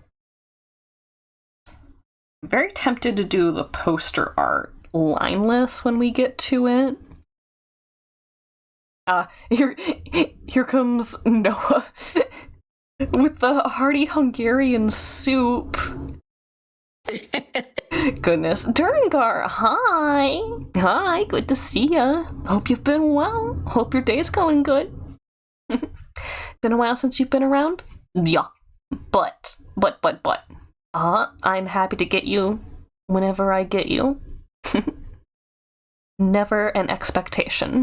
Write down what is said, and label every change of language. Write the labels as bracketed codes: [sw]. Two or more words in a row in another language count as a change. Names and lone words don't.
[en] I'm very tempted to do the poster art lineless when we get to it. Here comes Noah with the hearty Hungarian soup. Goodness. Duringar, hi. Hi, good to see ya. Hope you've been well. Hope your day's going good. Been a while since you've been around? Yeah. But. I'm happy to get you whenever I get you. Never an expectation.